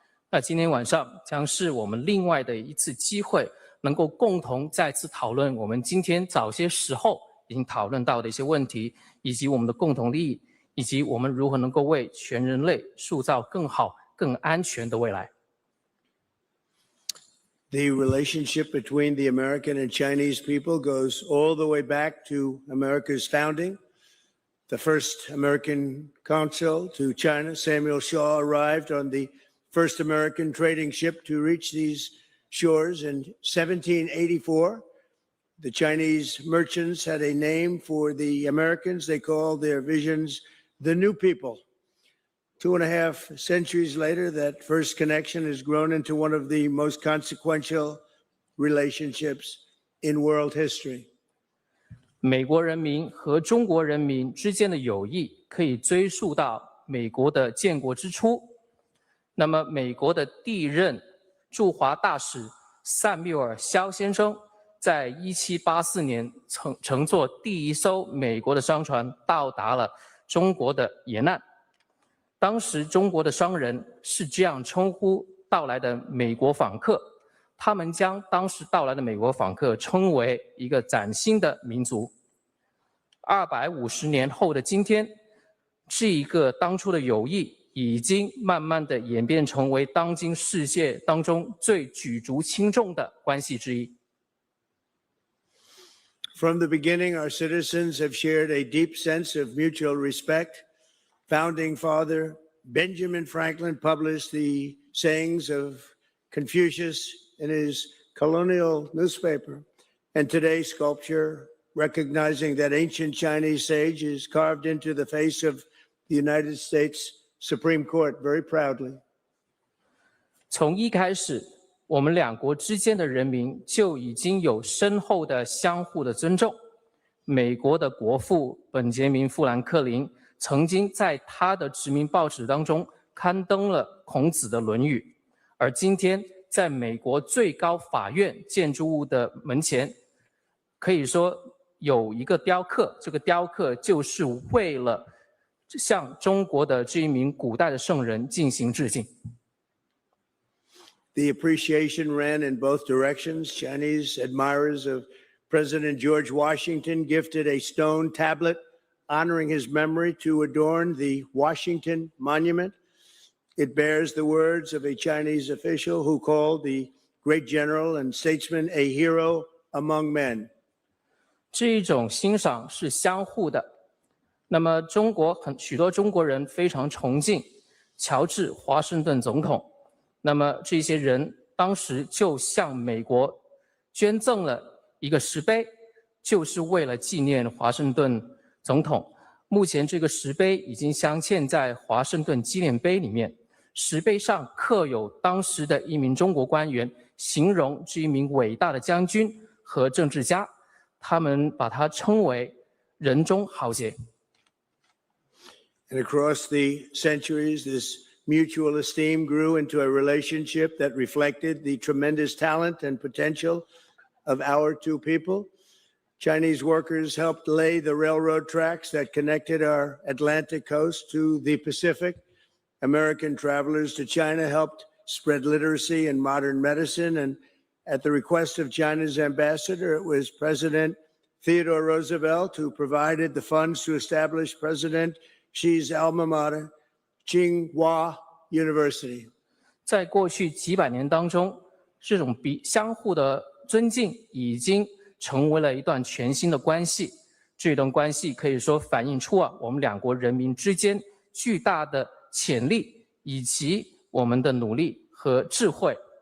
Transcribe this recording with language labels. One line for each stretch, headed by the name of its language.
Chinese: 那今天晚上将是我们另外的一次机会，能够共同再次讨论我们今天早些时候已经讨论到的一些问题，以及我们的共同利益，以及我们如何能够为全人类塑造更好、更安全的未来。
English: The relationship between the American and Chinese people goes all the way back to America's founding. The first American consul to China, Samuel Shaw, arrived on the first American trading ship to reach these shores in 1784. The Chinese merchants had a name for the Americans. They called their visions the New People. 2.5 centuries later, that first connection has grown into one of the most consequential relationships in world history.
Chinese: 美国人民和中国人民之间的友谊可以追溯到美国的建国之初。那么，美国的第一任驻华大使塞缪尔·肖先生在1784年乘坐第一艘美国的商船到达了中国的沿岸。当时中国的商人是这样称呼到来的美国访客，他们将当时到来的美国访客称为一个崭新的民族。 250年后的今天，这一个当初的友谊已经慢慢的演变成为当今世界当中最举足轻重的关系之一。
English: From the beginning, our citizens have shared a deep sense of mutual respect. Founding Father Benjamin Franklin published the sayings of Confucius in his colonial newspaper. And today's sculpture, recognizing that ancient Chinese sage, is carved into the face of the United States Supreme Court very proudly.
Chinese: 从一开始，我们两国之间的人民就已经有深厚的相互的尊重。美国的国父本杰明·富兰克林曾经在他的殖民报纸当中刊登了孔子的《论语》，而今天在美国最高法院建筑物的门前，可以说有一个雕刻，这个雕刻就是为了向中国的这一名古代的圣人进行致敬。
English: The appreciation ran in both directions. Chinese admirers of President George Washington gifted a stone tablet honoring his memory to adorn the Washington Monument. It bears the words of a Chinese official who called the great general and statesman a hero among men.
Chinese: 这一种欣赏是相互的。那么，许多中国人非常崇敬乔治·华盛顿总统。那么，这些人当时就向美国捐赠了一个石碑，就是为了纪念华盛顿总统。目前这个石碑已经镶嵌在华盛顿纪念碑里面，石碑上刻有当时的一名中国官员形容这一名伟大的将军和政治家，他们把他称为人中豪杰。
English: And across the centuries, this mutual esteem grew into a relationship that reflected the tremendous talent and potential of our two people. Chinese workers helped lay the railroad tracks that connected our Atlantic coast to the Pacific. American travelers to China helped spread literacy and modern medicine. And at the request of China's ambassador, it was President Theodore Roosevelt who provided the funds to establish President Xi's alma mater, Tsinghua University.
Chinese: 在过去几百年当中，这种相互的尊敬已经成为了一段全新的关系。这段关系可以说反映出我们两国人民之间巨大的潜力以及我们的努力和智慧。